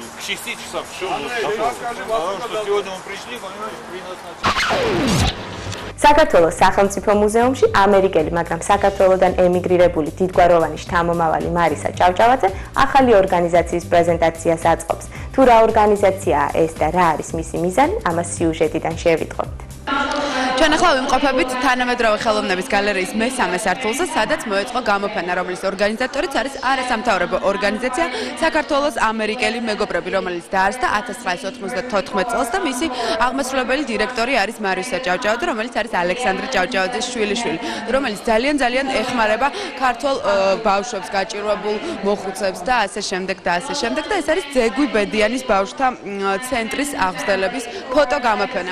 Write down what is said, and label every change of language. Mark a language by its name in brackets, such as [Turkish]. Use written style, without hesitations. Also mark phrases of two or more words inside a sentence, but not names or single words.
[Russian] чистить все. Что сегодня мы пришли, понимаешь, при нас начали. [Georgian] საქართველოს სახელმწიფო მუზეუმში ამერიკელი, მაგრამ საქართველოსდან ემიგრირებული დიდგვაროვანი შთამომავალი მარისა ჭავჭავაძე ახალი ორგანიზაციის პრეზენტაციას აწყობს. თუ რა ორგანიზაციაა ეს და რა არის მისი მიზანი, ამას სიუჟეტიდან შევიტყობთ. ჩვენ ახლა ვიმყოფებით თანამედროვე ხელოვნების გალერეის მესამე სართულზე, სადაც მოეწყო გამოფენა, რომლის ორგანიზატორიც არის არასამთავრობო ორგანიზაცია საქართველოს ამერიკელი მეგობრები, რომელიც დაარსდა 1994 წელს და მისი აღმასრულებელი დირექტორი არის მარისა ჭავჭავაძე, რომელიც არის ალექსანდრე ჭავჭავაძის შვილიშვილი, რომელიც ძალიან ეხმარება ქართულ ბავშვებს, გაჭირვებულ მოხუცებს და ასე შემდეგ და ეს არის ძეგვი ბედიანის ბავშვთა ცენტრის აღზრდელების ფოტო გამოფენა.